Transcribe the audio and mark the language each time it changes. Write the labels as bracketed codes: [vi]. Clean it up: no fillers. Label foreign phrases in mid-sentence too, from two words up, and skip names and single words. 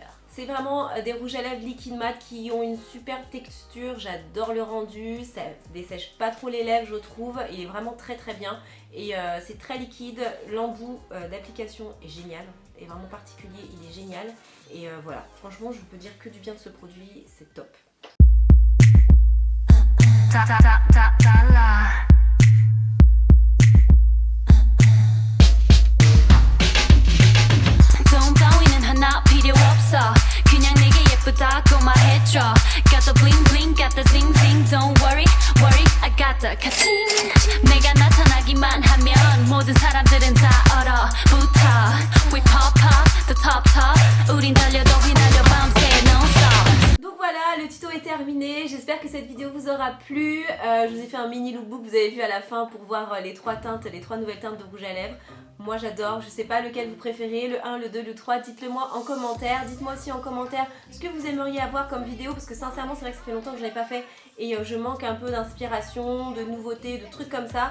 [fr] C'est vraiment des rouges à lèvres liquide mat qui ont une super texture. J'adore le rendu. Ça dessèche pas trop les lèvres, je trouve. Il est vraiment très bien. Et c'est très liquide. L'embout d'application est génial. Est vraiment particulier. Il est génial. Et voilà. Franchement, je peux dire que du bien de ce produit. C'est top. [ko] 하나 필요 없어 그냥 내게 예쁘다고 말해줘 [en] Got the bling bling got the zing zing Don't worry I got the catching [ko] 내가 나타나기만 하면 모든 사람들은 다 얼어붙어 [en] We pop the top [ko] 우린 달려도 휘날려 밤새 non-stop. [fr] Donc voilà, le tuto est terminé. J'espère que cette vidéo vous aura plu. Je vous ai fait un mini lookbook, vous avez vu à la fin, pour voir les 3 teintes, les 3 nouvelles teintes de rouge à lèvres. Moi j'adore, je sais pas lequel vous préférez, le 1, le 2, le 3, dites-le moi en commentaire. Dites-moi aussi en commentaire ce que vous aimeriez avoir comme vidéo, parce que sincèrement c'est vrai que ça fait longtemps que je l'ai pas fait et je manque un peu d'inspiration, de nouveautés, de trucs comme ça.